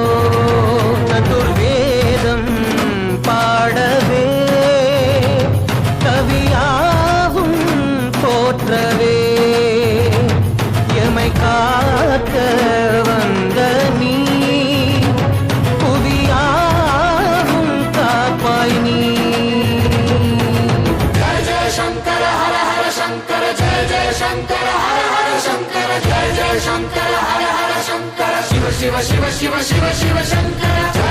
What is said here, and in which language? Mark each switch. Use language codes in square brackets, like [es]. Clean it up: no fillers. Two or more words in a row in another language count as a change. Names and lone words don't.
[ta] சதுர்வேதம் பாடவே கவியாவும் போற்றவே எமை காக்க வந்த நீ புவியாவும் காப்பாய் நீ. [sa] जय जय शंकर हर हर शंकर, जय जय शंकर हर हर शंकर, जय जय शंकर हर हर शंकर, शिव शिव शिव शिव शिव शिव शंकर.